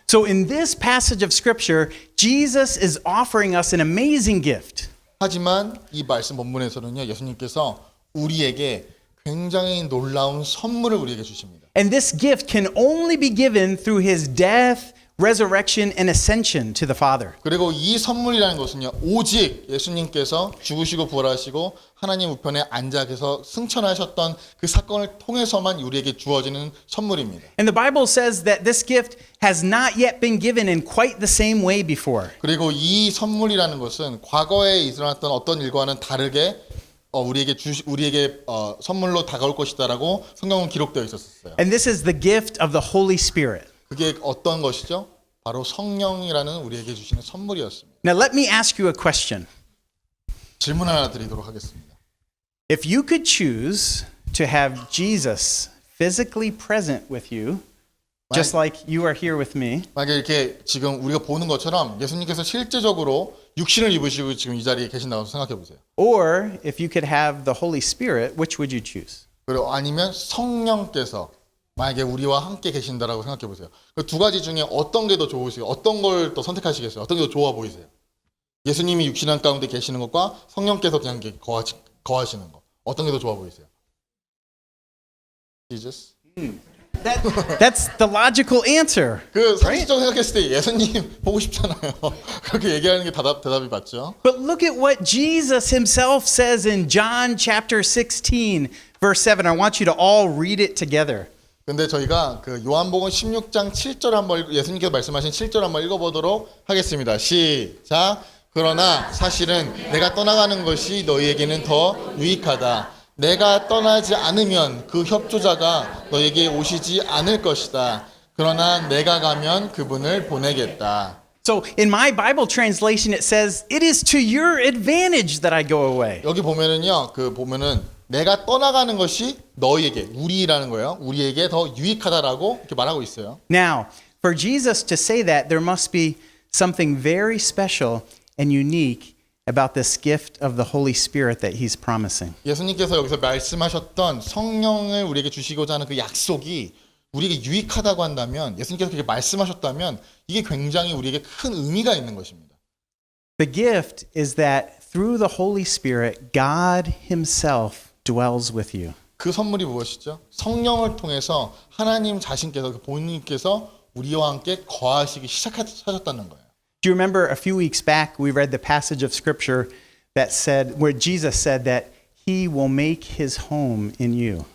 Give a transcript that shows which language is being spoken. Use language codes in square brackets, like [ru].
[en] So in this passage of scripture, Jesus is offering us an amazing gift. [ko] 하지만 이 말씀 본문에서는요. 예수님께서 우리에게 굉장히 놀라운 선물을 우리에게 주십니다. [en] And this gift can only be given through his death, resurrection and ascension to the Father. [ko] 그리고 이 선물이라는 것은요, 오직 예수님께서 죽으시고 부활하시고 하나님 우편에 앉아 계셔서 승천하셨던 그 사건을 통해서만 우리에게 주어지는 선물입니다. [en] And the Bible says that this gift has not yet been given in quite the same way before. [ko] 그리고 이 선물이라는 것은 과거에 일어났던 어떤 일과는 다르게 우리에게 선물로 다가올 것이다라고 성경은 기록되어 있었어요. [en] And this is the gift of the Holy Spirit. [ko] 그게 어떤 것이죠? 바로 성령이라는 우리에게 주시는 선물이었습니다. [en] Now let me ask you a question. [ko] 질문 하나 드리도록 하겠습니다. [en] If you could choose to have Jesus physically present with you, just like you are here with me, [ko] 만약에 이렇게 지금 우리가 보는 것처럼 예수님께서 실제적으로 육신을 입으시고 지금 이 자리에 계신다고 생각해 보세요. [en] or if you could have the Holy Spirit, which would you choose? [ko] 그리고 아니면 성령께서 만약에 우리와 함께 계신다라고 생각해 보세요. 그 두 가지 중에 어떤 게 더 좋으세요? 어떤 걸 더 선택하시겠어요? 어떤 게 더 좋아 보이세요? 예수님이 육신한 가운데 계시는 것과 성령께서 그냥 거하시는 것. 어떤 게 더 좋아 보이세요? [en] Jesus? That's the logical answer. [ko] 그 상식적으로 생각했을 때 예수님 보고 싶잖아요. 그렇게 얘기하는 게 대답이 맞죠? [en] But look at what Jesus himself says in John chapter 16, verse 7. I want you to all read it together. [ko] 근데 저희가 그 요한복음 16장 7절 한번 예수님께서 말씀하신 7절 한번 읽어보도록 하겠습니다. 시작. 그러나 사실은 내가 떠나가는 것이 너희에게는 더 유익하다. 내가 떠나지 않으면 그 협조자가 너에게 오시지 않을 것이다. 그러나 내가 가면 그분을 보내겠다. [en] So in my Bible translation, it says, it is to your advantage that I go away. [ko] 여기 보면은요, 내가 떠나가는 것이 너희에게, 우리라는 거예요. 우리에게 더 유익하다라고 이렇게 말하고 있어요. [en] Now, for Jesus to say that, there must be something very special and unique about this gift of the Holy Spirit that he's promising. [ko] 예수님께서 여기서 말씀하셨던 성령을 우리에게 주시고자 하는 그 약속이 우리에게 유익하다고 한다면, 예수님께서 그렇게 말씀하셨다면 이게 굉장히 우리에게 큰 의미가 있는 것입니다. [en] The gift is that through the Holy Spirit, God himself dwells with you. [ko] 그 선물이 무엇이죠? 성령을 통해서 하나님 자신께서, 본인께서 우리와 함께 거하시기 시작하셨다는 거예요. [en] Do you remember a few weeks back we read the passage of scripture that said where Jesus said that he will make his home in you.